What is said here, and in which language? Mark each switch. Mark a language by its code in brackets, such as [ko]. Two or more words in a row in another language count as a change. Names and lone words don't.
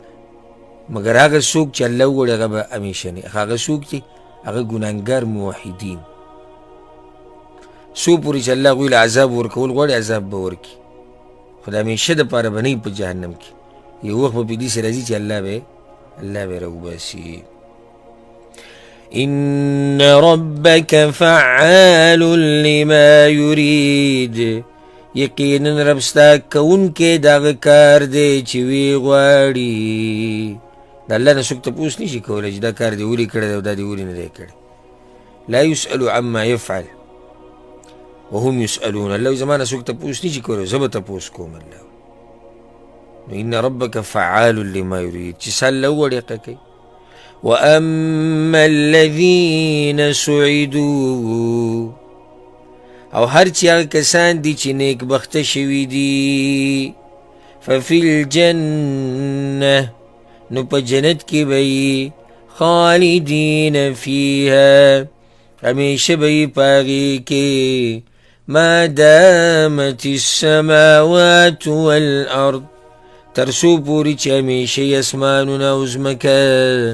[ps] مګر هغه څوک چې الله وغواړي هغه به همیشه نه. هغه څوک چې هغه ګناهګار موحدین، څو پورې چې الله هغوی له عذاب ورکول غواړي عذاب به ورکړي، خو د همیشه دپاره به نه په جهنم کې. یو وخت به په دې سې راځي چې الله به راوباسي. [ar] ان ربك فعال لما يريد، [ps] یقینا رب ستا کوونکی دغه کار دی چې وی غواړي. د الله نه څوک تپوس نشي کولی چې دا کار دې ولې کړی دی او دا دې ولې نه دی کړی. [ar] لا يسأل عما يفعل وهم يسألون. [ps] الله زما نه څوک تپوس نشي کولی، زه به تپوس کوم. [ar] الله ان ربك فعال لما يريد، [ps] چې څه الله وغواړي هغه کوي. [ar] واما الذين سعدوا، [ps] او هر چې هغه کسان دي چې نیک بخته شوي دي، [ar] ففي الجنه، [ps] نو په جنت کې به یې [ar] خالدین فیها، [ps] همیشه به یې په هغې کې [ar] ما دامت السماوات والارض، [ps] تر څو پورې چې همیشه یې اسمانونه او ځمکه.